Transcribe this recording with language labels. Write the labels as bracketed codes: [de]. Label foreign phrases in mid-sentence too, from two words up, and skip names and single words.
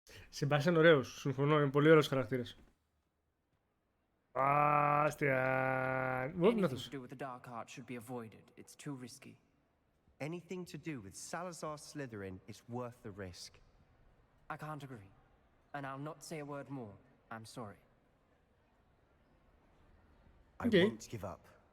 [el] Συμπάσιαν ωραίος, συμφωνώ, είναι πολύ ωραίος χαρακτήρας. Άστιαν. [en] Anything to do with the dark art should be avoided. It's too risky. Anything to do with Salazar Slytherin is worth the risk. I can't agree. And I'll not say a word more. I'm sorry. I Okay. won't give up.